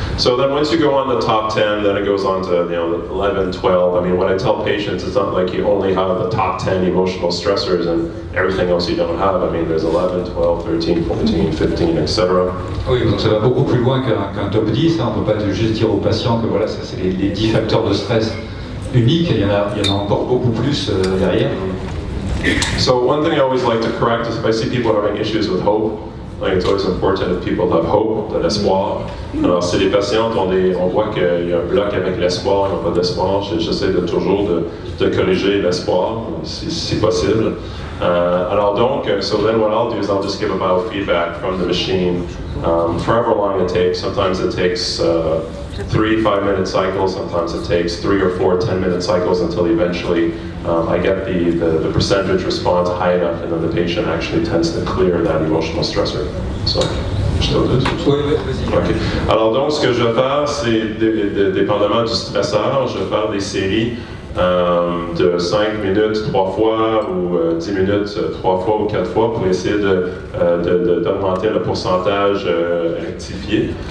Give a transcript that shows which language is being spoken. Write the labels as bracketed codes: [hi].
[en] So then once you go on the top 10, then it goes on to 11, 12. I mean, what I tell patients, it's not like you only have the top 10 emotional stressors and everything else you don't have. I mean, there's 11, 12, 13, 14, 15, etc. [fr] Oui, donc ça va beaucoup plus loin qu'un top 10. Hein. On ne peut pas juste dire aux patients que voilà, ça c'est les 10 facteurs de stress uniques. Il y en a encore beaucoup plus derrière. [en] So one thing I always like to correct is if I see people having issues with hope, like it's always important that people have hope, [fr] de l'espoir. Alors si les patients on voit qu'il y a un bloc avec l'espoir, ils n'ont pas d'espoir, j'essaie toujours de corriger l'espoir si possible. Alors donc, [en] so then what I'll do is I'll just give a biofeedback from the machine, for however long it takes. Sometimes it takes 3 5-minute cycles, sometimes it takes 3 or 4 10-minute cycles until eventually I get the percentage response high enough and then the patient actually tends to clear that emotional stressor. [fr] So, je te le dis. Oui, vas-y. [en] Okay. [fr] Alors donc, ce que je vais faire, c'est, dépendamment du stresseur, je vais faire des séries de 5 minutes 3 fois ou 10 minutes 3 fois ou 4 fois pour essayer d'augmenter le pourcentage rectifié.